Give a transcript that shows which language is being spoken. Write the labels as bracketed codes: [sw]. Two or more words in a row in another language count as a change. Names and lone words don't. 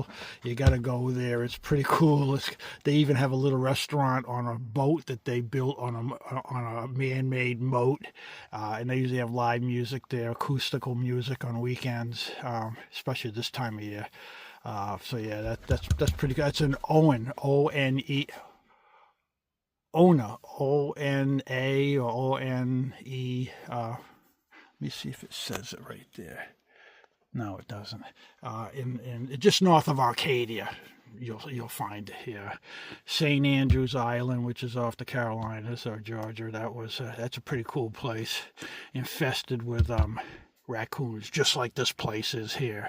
[en] You got to go there. It's pretty cool. They even have a little restaurant on a boat that they built on a man-made moat, and they usually have live music there, acoustical music on weekends, especially this time of year. So yeah, that's pretty good. That's an Owen, O-N-E. Ona, O-N-A or O-N-E. Let me see if it says it right there. No, it doesn't. In just north of Arcadia, you'll find it here. St. Andrews Island, which is off the Carolinas or Georgia. That's a pretty cool place, infested with raccoons, just like this place is here.